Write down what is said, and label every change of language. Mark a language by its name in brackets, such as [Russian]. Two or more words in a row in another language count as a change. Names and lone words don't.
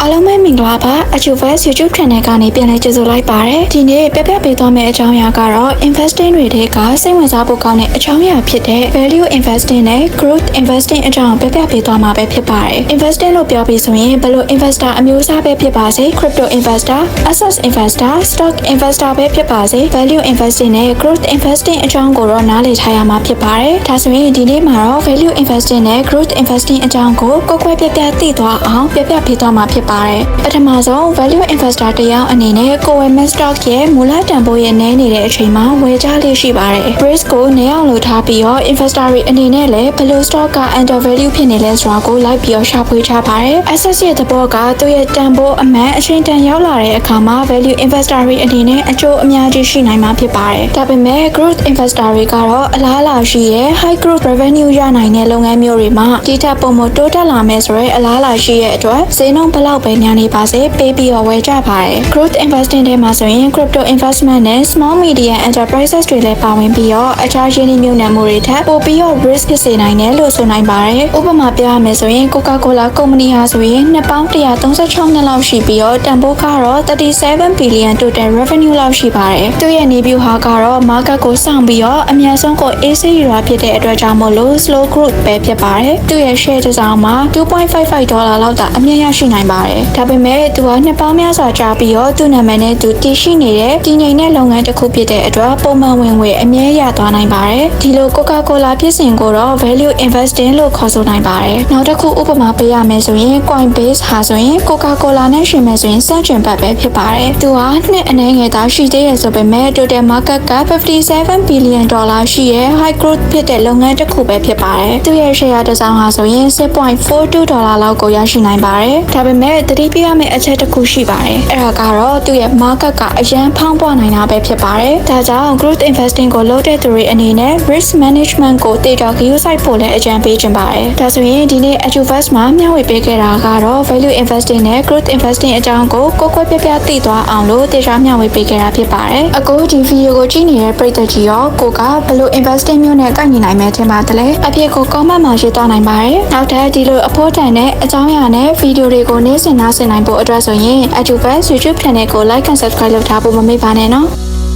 [Burmese] အားလုံးပဲမင်္ဂလာပါ Achievers YouTube Channel ကနေပြန်လည်ကြိုဆိုလိုက်ပါတယ်ဒီနေ့ပြပြပေးသွားမယ့်အကြောင်းအရာကတော့ investing တွေထဲကစိတ်ဝင်စားဖို့ကောင်းတဲ့အကြောင်းအရာဖြစ်တဲ့ [English] value investing [Burmese] နဲ့ [English] growth investing [Burmese] အကြောင်းပြပြပေးသွားမှာပဲဖြစ်ပါတယ် investing လို့ပြောပြီးဆိုရင်ဘယ်လို investor အမျိုးအစားပဲဖြစ်ပါစေ crypto [English] investor asset investor stock investor [Burmese] ပဲဖြစ်ပါစေ [English] value investing [Burmese] နဲ့ [English] growth investing [Burmese] အကြောင်းကိုတော့နားလည်ထားရမှာဖြစ်ပါတယ်ဒါဆိုရင်ဒီနေ့မှာတော့ [English] value investing [Burmese] နဲ့ [English] growth investing [Burmese] အကြောင်းကိုကိုယ်ကွယ်ပြပြသိသွားအောင်ပြပြပေးသွားမှာဖြစ်ပါတယ်ပထမဆုံး [English] value investor [Burmese] တယောက်အနေနဲ့ကိုယ်ဝယ်မဲ့ stock ရဲ့မူလတန်ဖိုးရဲ့နည်းနေတဲ့အချိန်မှာဝယ်ကြလေးရှိပါတယ် risk ကိုနည်းအောင်လုပ်ထားပြီး တော့ investor တွေအနေနဲ့လည်းဘယ်လို stock က [English] under value [Burmese] ဖြစ်နေလဲဆိုတာကိုလိုက်ပြီးတော့ရှာဖွေထားပါတယ် asset ရဲ့သဘောကသူ့ရဲ့တန်ဖိုးအမှန်အချိန်တန်ရောက်လာတဲ့အခါမှာ [English] value investor [Burmese] တွေအနေနဲ့အကျိုးအများကြီးရှိနိုင်မှာဖြစ်ပါတယ်ဒါပေမဲ့ [English] growth investor [Burmese] တွေကတော့အလားအလာရှိရဲ့ [English] high growth revenue [Burmese] ရနိုင်တဲ့လုပ်ငန်းမျိုးတွေမှာဒီထက်ပိုမို တိုးတက်လာမယ်ဆိုရင်အလားအလာရှိရဲ့အတွက်ဈေးနှုန်းဘလောက်ပဲများနေပါစေပေးပြီးတော့ဝယ်ကြပါတယ် [English] growth investing [Burmese] ထဲမှာဆိုရင် [English] crypto investment [Burmese] နဲ့ [English] small medium enterprises [Burmese] တွေလည်းပါဝင်ပြီးတော့အခြားရင်းနှီးမြှုပ်နှံမှုတွေထပ်ပိုပြီးတော့ risk ဖြစ်စေနိုင်တယ်လို့ဆိုနိုင်ပါတယ်ဥ ပမာပြရမယ်ဆိုရင် Coca-Cola ကုမ္ပဏီဟာဆိုရင်နှစ်ပေါင်း136နှစ်လောက်ရှိပြီးတော့တန်ဖိုးကတော့37 [English] billion total revenue [Burmese] လောက်ရှိပါတယ်သူရဲ့နေဗျူဟာကတော့ market ကိုစောင့်ပြီးတော့အများဆုံးကို AC ရွာ ဖြစ်တဲ့အတွက်ကြောင့်မို့လို့ [English] slow growth [Burmese] ပဲဖြစ်ပါတယ်သူရဲ့ share တစ်စောင်မှာ $2.55 လောက်သာအမြတ်ရရှိနိုင်ပါတယ်ဒါပေမဲ့သူကနှစ်ပေါင်းများစွာကြာပြီး တော့သူ့နာမည်နဲ့သူတည်ရှိနေတဲ့တည်ငြိမ်တဲ့လုပ်ငန်းတစ်ခုဖြစ်တဲ့အတွက်ပုံမှန်ဝင်ငွေအမြဲရသွားနိုင်ပါတယ်ဒီလို Coca-Cola ဖြစ်စဉ်ကိုတော့ [English] value investing [Burmese] လို့ခေါ်ဆိုနိုင်ပါတယ်နောက်တစ်ခုဥပမာပေးရမယ်ဆိုရင် Coinbase ဟာဆိုရင် Coca-Cola နဲ့ရှင်မယ်ဆိုရင်စန့်ကျင်ဘက်ပဲဖြစ်ပါတယ်သူဟာနှစ်အနည်းငယ်သာရှိသေးရဆိုပေမဲ့ [English] total market [Burmese] က$57 billion ရှိရဲ့ [English] high growth [Burmese] ဖြစ်တဲ့လုပ်ငန်းတစ်ခုပဲဖြစ်ပါတယ်သူရဲ့ share တစ်စောင်ဟာဆိုရင် $6.42 လောက်ကိုရရှိနိုင်ပါတယ်ဒါပေမဲ့သတိပြုရမယ့်အချက်တစ်ခုရှိပါတယ်အဲ့ဒါကတော့သူ့ရဲ့ market ကအရန်ဖောင်းပွားနိုင်တာပဲဖြစ်ပါတယ်ဒါကြောင့် [English] growth investing [Burmese] ကိုလုပ်တဲ့သူတွေအနေနဲ့ [English] risk management [Burmese] ကိုတေချာဂရုစိုက်ဖို့လည်းအကြံပေးချင်ပါတယ်ဒါဆိုရင်ဒီနေ့ Achievers မှာမျှဝေပေးခဲ့တာကတော့ [English] value investing [Burmese] နဲ့ [English] growth investing [Burmese] အကြောင်းကိုကိုယ်ကွယ်ပြပြသိသွားအောင်လို့တေချာမျှဝေပေးခဲ့တာဖြစ်ပါတယ်အခုဒီဗီဒီယိုကိုကြည့်နေတဲ့ပရိသတ်ကြီးရောကိုကဘယ်လို investing မျိုးနဲ့ကိုက်ညီနိုင်မယ်ထင်ပါတယ်လဲအဖြစ်ကို comment မှာရေးသွားနိုင်ပါတယ်နောက်ထပ်ဒီလိုအဖို့တန်တဲ့အကြောင်းအရာနဲ့ဗီဒီယိုတွေကိုနေ့စဉ်နားဆင်နိုင်ဖို့အတွက်ဆိုရင် Achievers YouTube Channel ကို [English] like and subscribe [Burmese] လုပ်ထားဖို့မမေ့ပါနဲ့နော်